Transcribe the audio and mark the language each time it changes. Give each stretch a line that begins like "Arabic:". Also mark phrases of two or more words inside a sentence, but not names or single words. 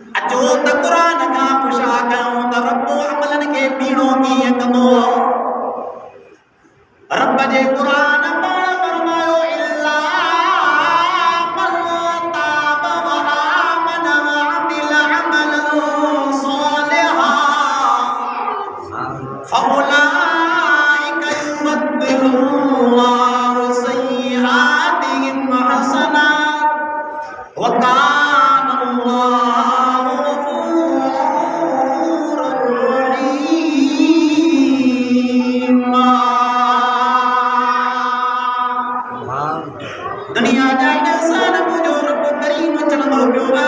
Sindhi: जो त क़ुरान खां पुछा कयूं त रब अमलन खे बीणो कीअं कंदो। रब जे क़ुरान पाण फरमायो
Arabic: إلا من تاب وآمن وعمل عملا صالحا فأولئك يبدل الله سيئاتهم حسنات وكان الله غفورا رحيما.
Sindhi: दुनिया जा इंसान मुझो रब करीम चलंदो पियो आहे।